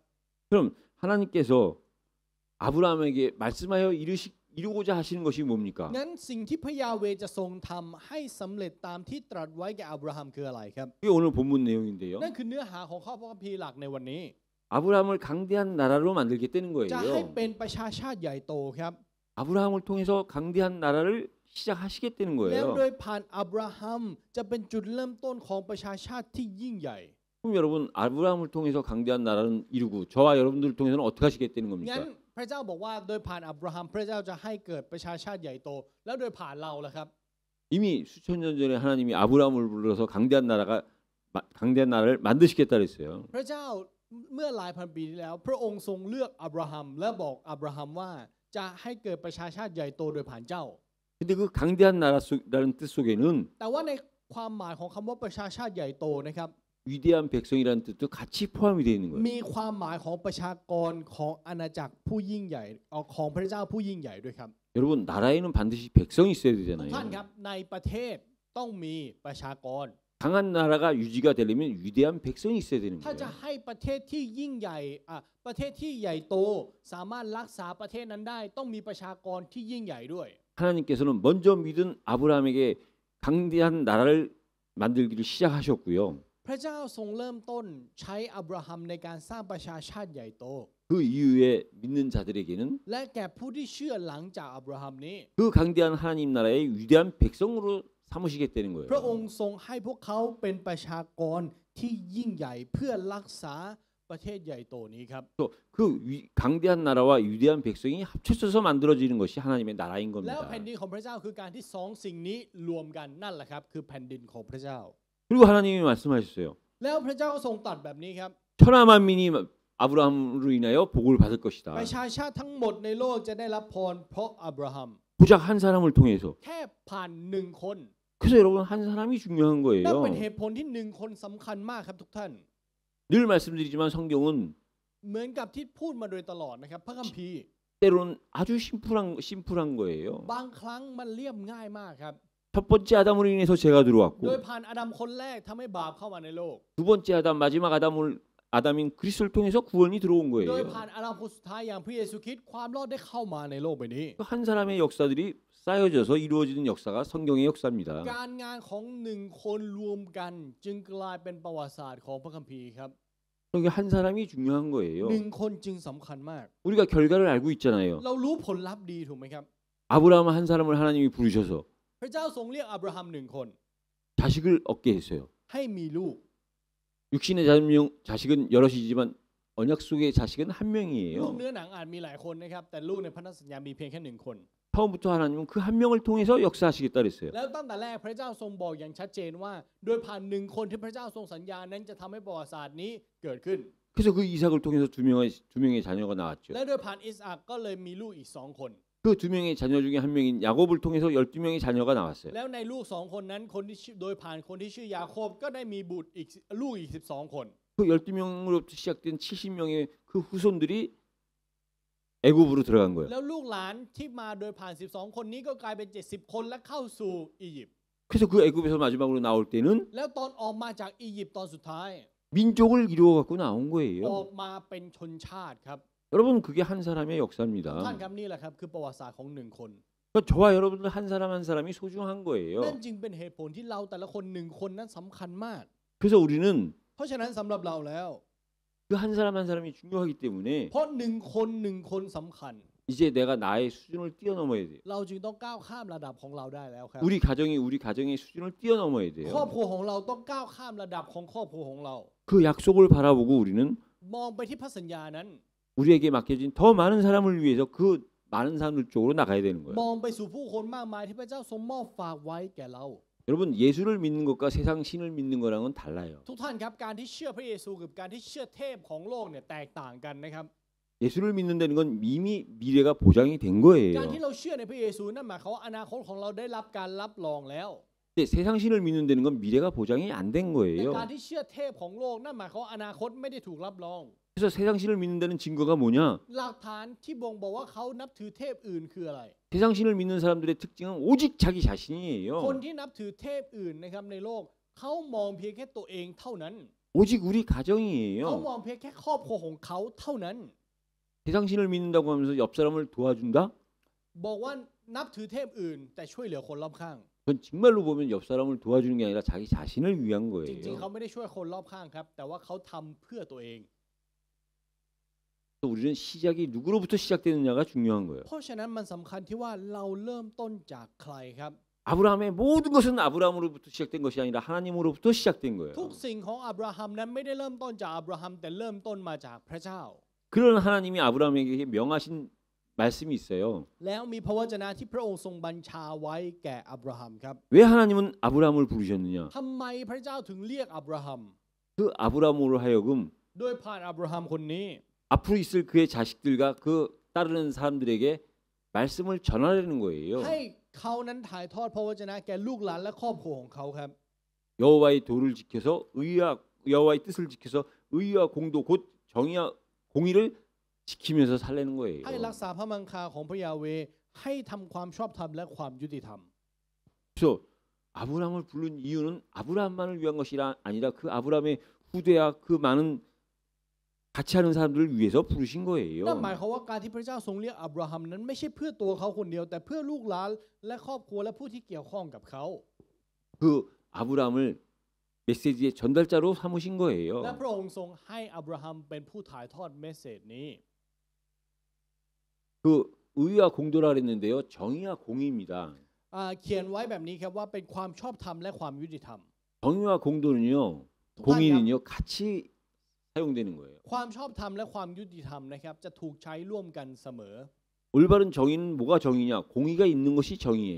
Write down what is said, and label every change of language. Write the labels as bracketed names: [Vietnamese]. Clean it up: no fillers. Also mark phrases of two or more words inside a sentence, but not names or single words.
[Korean] 그럼 하나님께서 아브라함에게 말씀하여 이루고자 하시는 것이 뭡니까? [Thai] งั้นสิ่งที่พระยาเวห์จะทรงทำให้สำเร็จตามที่ตรัสไว้แก่อับราฮัมคืออะไรครับ [Korean] 그게 오늘 본문 내용인데요. [Thai] นั่นคือเนื้อหาของข้อพระคัมภีร์หลักในวันนี้ [Korean] 아브라함을 강대한 나라로 만들겠다는 [Thai] จะให้ [Korean] 거예요. [Thai] เป็นประชาชาติใหญ่โตครับ [Korean] 아브라함을 통해서 강대한 나라를 시작하시겠다는 [Thai] แล้ว [Korean] 거예요. [Thai] โดยผ่านอับราฮัมจะเป็นจุดเริ่มต้นของประชาชาติที่ยิ่งใหญ่ [Korean] 그럼 여러분 아브라함을 통해서 강대한 나라는 이루고 저와 여러분들을 통해서는 어떻게 하시겠다는 [Thai] งั้น [Korean] 겁니까? [Thai] พระเจ้าบอกว่าโดยผ่านอับราฮัมพระเจ้าจะให้เกิดประชาชาติใหญ่โต แล้วโดยผ่านเราล่ะครับ [Korean] 이미 수천 년 전에 하나님이 아브라함을 불러서 강대한 나라를 만드시겠다 그랬어요. [Thai] พระเจ้าเมื่อหลายพันปีที่แล้ว พระองค์ทรงเลือกอับราฮัมและบอกอับราฮัมว่าจะให้เกิดประชาชาติใหญ่โตโดยผ่านเจ้า [Korean] 근데 그 강대한 나라라는 뜻 속에는 [Thai] แต่ว่าในความหมายของคำว่าประชาชาติใหญ่โตนะครับ [Korean] 위대한 백성이라는 뜻도 같이 포함이 되어 있는 거예요. [Thai] มีความหมายของประชากรของอาณาจักรผู้ยิ่งใหญ่ของพระเจ้าผู้ยิ่งใหญ่ด้วยครับ [Korean] 여러분 나라에는 반드시 백성이 있어야 [Thai] ทุก [Korean] 되잖아요. [Thai] ท่านครับในประเทศต้องมีประชากร [Korean] 강한 나라가 유지가 되려면 위대한 백성이 있어야 되는 [Thai] ถ้าจะ [Korean] 거예요. [Thai] ให้ประเทศที่ยิ่งใหญ่ประเทศที่ใหญ่โตสามารถรักษาประเทศนั้นได้ต้องมีประชากรที่ยิ่งใหญ่ด้วย [Korean] 하나님께서는 먼저 믿은 아브라함에게 강대한 나라를 만들기를 시작하셨고요. [Thai] พระเจ้าทรงเริ่มต้นใช้อับราฮัมในการสร้างประชาชาติใหญ่โต [Korean] 그 이후에 믿는 자들에게는 [Thai] และแก่ผู้ที่เชื่อหลังจากอับราฮัมนี้ [Korean] 그 강대한 하나님 나라의 위대한 백성으로 삼으시겠다는 [Thai] พระอ [Korean] 거예요. [Thai] งค์ทรงให้พวกเขาเป็นประชากรที่ยิ่งใหญ่เพื่อรักษาประเทศใหญ่โตนี้ครับ [Korean] 또 그 강대한 나라와 위대한 백성이 합쳐져서 만들어지는 것이 하나님의 나라인 [Thai] แล้ว [Korean] 겁니다. [Thai] แผ่นดินของพระเจ้าคือการที่สองสิ่งนี้รวมกันนั่นแหละครับคือแผ่นดินของพระเจ้า [Korean] 그리고 하나님이 말씀하셨어요. [Thai] แล้วพระเจ้าก็ทรงตรัสแบบนี้ครับ [Korean] 천하 만민이 아브라함으로 인하여 복을 받을 것이다. [Thai] ประชาชาติทั้งหมดในโลกจะได้รับพรเพราะอับราฮัม [Korean] 고작 한 사람을 통해서. [Thai] แค่ผ่านหนึ่งคน [Korean] 그래서 여러분 한 사람이 중요한 [Thai] นั่น [Korean] 거예요. [Thai] เป็นเหตุผลที่หนึ่งคนสำคัญมากครับทุกท่าน [Korean] 늘 말씀드리지만 성경은 [Thai] เหมือนกับที่พูดมาโดยตลอดนะครับพระคัมภีร์ [Korean] 때로는 아주 심플한 거예요. [Thai] บางครั้งมันเรียบง่ายมากครับ [Korean] 첫 번째 아담으로 인해서 죄가 [Thai] โดย [Korean] 들어왔고 [Thai] ผ่านอาดัมคนแรกทำให้บาปเข้ามาในโลก [Korean] 두 번째 아담 마지막 아담인 그리스도를 통해서 구원이 들어온 [Thai] โดย [Korean] 거예요. [Thai] ผ่านอาดัมคนสุดท้ายอย่างพระเยซูคริสต์ความรอดได้เข้ามาในโลกใบนี้ [Korean] 한 사람의 역사들이 쌓여져서 이루어지는 역사가 성경의 역사입니다. [Thai] การงานของหนึ่งคนรวมกันจึงกลายเป็นประวัติศาสตร์ของพระคัมภีร์ครับ [Korean] 여기 한 사람이 중요한 거예요. [Thai] หนึ่งคนจึงสำคัญมาก [Korean] 우리가 결과를 알고 있잖아요. [Thai] เรารู้ผลลัพธ์ดีถูกไหมครับ [Korean] 아브라함 한 사람을 하나님이 부르셔서 [Thai] พระเจ้าทรงเรียกอับราฮัมหนึ่งคน [Korean] 자식을 얻게 했어요. [Thai] ให้มีลูก [Korean] 육신의 자식은 여럿이지만 언약 속의 자식은 한 [Thai] ลูก [Korean] 명이에요. [Thai] เนื้อหนังอาจมีหลายคนนะครับแต่ลูกในพันธสัญญามีเพียงแค่หนึ่งคน [Korean] 처음부터 하나님은 그 한 명을 통해서 역사하시겠다 그랬어요. [Thai] แล้วตั้งแต่แรกพระเจ้าทรงบอกอย่างชัดเจนว่า โดยผ่านหนึ่งคนที่พระเจ้าทรงสัญญานั้นจะทำให้ประวัติศาสตร์นี้เกิดขึ้น [Korean] 그래서 그 이삭을 통해서 두 명의 자녀가 나왔죠. [Thai] และโดยผ่านอิสอักก็เลยมีลูกอีกสองคน [Korean] 그 두 명의 자녀 중에 한 명인 야곱을 통해서 12명의 자녀가 나왔어요. [Thai] แล้วในลูกสองคนนั้นคนที่โดยผ่านคนที่ชื่อยาโคบก็ได้มีบุตรอีกลูกอีก12 คน [Korean] 그 12명으로부터 시작된 70명의 그 후손들이 애굽으로 들어간 거예요. [Thai] แล้วลูกหลานที่มาโดยผ่าน12คนนี้ก็กลายเป็น70คนและเข้าสู่อียิปต์ [Korean] 그래서 그 애굽에서 마지막으로 나올 때는 [Thai] แล้วตอนออกมาจากอียิปต์ตอนสุดท้าย [Korean] 민족을 이루어 갖고 나온 [Thai] ออ [Korean] 거예요. [Thai] กมาเป็นชนชาติครับ [Korean] 여러분 그게 한 사람의 [Thai] ทุกท่าน [Korean] 역사입니다. [Thai] ครับนี่แหละครับคือประวัติศาสตร์ของหนึ่งคน [Korean] 그러니까 저와 여러분들 한 사람 한 사람이 소중한 [Thai] นั่น [Korean] 거예요. [Thai] จึงเป็นเหตุผลที่เราแต่ละคนหนึ่งคนนั้นสำคัญมาก [Korean] 그래서 우리는 [Thai] เพราะฉะนั้นสำหรับเราแล้ว [Korean] 그 한 사람 한 사람이 중요하기 때문에 [Thai] เพราะหนึ่งคนสำคัญ [Korean] 이제 내가 나의 수준을 뛰어넘어야 돼요. [Thai] เราจึงต้องก้าวข้ามระดับของเราได้แล้วครับ [Korean] 우리 가정의 수준을 뛰어넘어야 [Thai] ครอบ [Korean] 돼요. [Thai] ครัวของเราต้องก้าวข้ามระดับของครอบครัวของเรา [Korean] 그 약속을 바라보고 우리는 [Thai] มองไปที่พระสัญญานั้น [Korean] 우리에게 맡겨진 더 많은 사람을 위해서 그 많은 사람들 쪽으로 나가야 되는 [Thai] ม [Korean] 거예요. [Thai] องไปสู่ผู้คนมากมายที่พระเจ้าทรงมอบฝากไว้แก่เรา [Korean] 여러분 예수를 믿는 것과 세상 신을 믿는 거랑은 달라요. [Thai] ทุกท่านครับการที่เชื่อพระเยซูกับการที่เชื่อเทพของโลกเนี่ยแตกต่างกันนะครับ [Korean] 예수를 믿는다는 건 이미 미래가 보장이 된 [Thai] การ [Korean] 거예요. [Thai] ที่เราเชื่อในพระเยซูนั่นหมายความว่าอนาคตของเราได้รับการรับรองแล้ว [Korean] 근데 세상 신을 믿는다는 건 미래가 보장이 안 된 [Thai] แต่ [Korean] 거예요. [Thai] การที่เชื่อเทพของโลกนั่นหมายความว่าอนาคตไม่ได้ถูกรับรอง [Korean] 그래서 세상 신을 믿는다는 증거가 뭐냐? [Thai] หลักฐานที่บ่งบอกว่าเขานับถือเทพอื่นคืออะไร [Korean] 세상 신을 믿는 사람들의 특징은 오직 자기 [Thai] คน [Korean] 자신이에요. [Thai] ที่นับถือเทพอื่นนะครับในโลกเขามองเพียงแค่ตัวเองเท่านั้น [Korean] 오직 우리 [Thai] เขา [Korean] 가정이에요. [Thai] มองเพียงแค่ครอบครัวของเขาเท่านั้น [Korean] 세상 신을 믿는다고 하면서 옆 사람을 도와준다? [Thai] บอกว่านับถือเทพอื่น แต่ช่วยเหลือคนรอบข้าง [Korean] 그건 정말로 보면 옆 사람을 도와주는 게 아니라 자기 자신을 위한 [Thai] จริงๆ เขา [Korean] 거예요. [Thai] ไม่ได้ช่วยคนรอบข้างครับ แต่ว่าเขาทำเพื่อตัวเอง [Korean] 그래서 우리는 시작이 누구로부터 시작되느냐가 중요한 거예요. [Thai] เพราะฉะนั้นมันสำคัญที่ว่าเราเริ่มต้นจากใครครับ [Korean] 아브라함의 모든 것은 아브라함으로부터 시작된 것이 아니라 하나님으로부터 시작된 거예요. [Thai] ทุกสิ่งของอับราฮัมนั้นไม่ได้เริ่มต้นจากอับราฮัมแต่เริ่มต้นมาจากพระเจ้า [Korean] 그런 하나님이 아브라함에게 명하신 말씀이 있어요. [Thai] แล้วมีพระวจนะที่พระองค์ทรงบัญชาไว้แก่อับราฮัมครับ [Korean] 왜 하나님은 아브라함을 부르셨느냐? [Thai] ทำไมพระเจ้าถึงเรียกอับราฮัม [Korean] 그 아브라함으로 하여금 [Thai] โดยผ่านอับราฮัมคนนี้ [Korean] 앞으로 있을 그의 자식들과 그 따르는 사람들에게 말씀을 전하려는 거예요. [Thai] ให้เขานั้นถ่ายทอดพระวจนะแก่ลูกหลานและครอบครัวของเขาครับ [Korean] 여호와의 도를 지켜서 여호와의 뜻을 지켜서 의와 공도 곧 정의와 공의를 지키면서 살라는 거예요. [Thai] ให้รักษาพระมังคาของพระยาเวห์ให้ทำความชอบธรรมและความยุติธรรม [Korean] 그래서 아브라함을 부른 이유는 아브라함만을 위한 것이 아니라 그 아브라함의 후대와 그 많은 같이 하는 사람들을 위해서 부르신 [Thai] นั่นหมาย [Korean] 거예요. [Thai] ความว่าการที่พระเจ้าทรงเรียกอับราฮัมนั้นไม่ใช่เพื่อตัวเขาคนเดียว แต่เพื่อลูกหลานและครอบครัวและผู้ที่เกี่ยวข้องกับเขา [Korean] 그 아브라함을 메시지의 전달자로 삼으신 [Thai] และ [Korean] 거예요. [Thai] พระองค์ทรงให้อับราฮัมเป็นผู้ถ่ายทอดเมสเสจนี้ [Korean] 그 의와 공도라 그랬는데요. 정의와 공의입니다. [Thai] เขียนไว้แบบนี้ครับว่าเป็นความชอบธรรมและความยุติธรรม [Korean] 정의와 공도는요. 공의는요. 같이 사용되는 거예요. [Thai] ความชอบธรรมและความยุติธรรมนะครับจะถูกใช้ร่วมกันเสมอ [Korean] 올바른 정의는 뭐가 정의냐? 공의가 있는 것이 정의예요.